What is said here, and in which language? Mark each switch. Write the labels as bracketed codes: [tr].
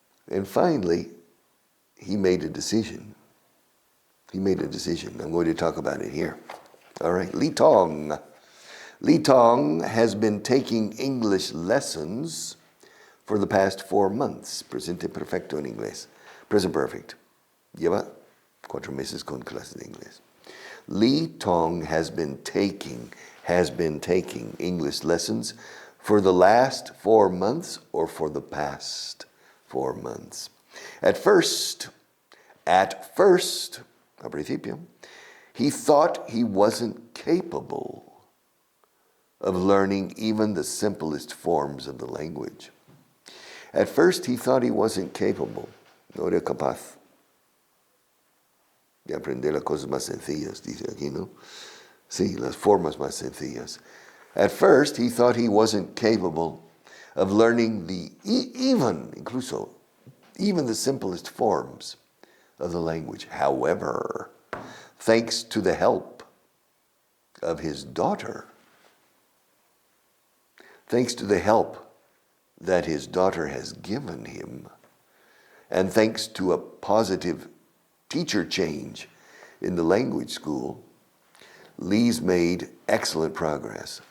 [en] And finally, he made a decision. I'm going to talk about it here. All right, Li Tong. Li Tong has been taking English lessons for the past 4 months. [es] Presente perfecto en inglés. Present perfect. Lleva 4 meses con clases de inglés. [en] Li Tong has been taking English lessons for the last 4 months or for the past 4 months. At first, [es] al principio, [en] he thought he wasn't capable of learning even the simplest forms of the language. At first, he thought he wasn't capable, [es] no era capaz de aprender las cosas más sencillas, dice aquí, ¿no? Sí, las formas más sencillas. [en] At first, he thought he wasn't capable of learning even the simplest forms of the language. However, thanks to the help of his daughter, thanks to the help that his daughter has given him, and thanks to a positive teacher change in the language school, Lee's made excellent progress.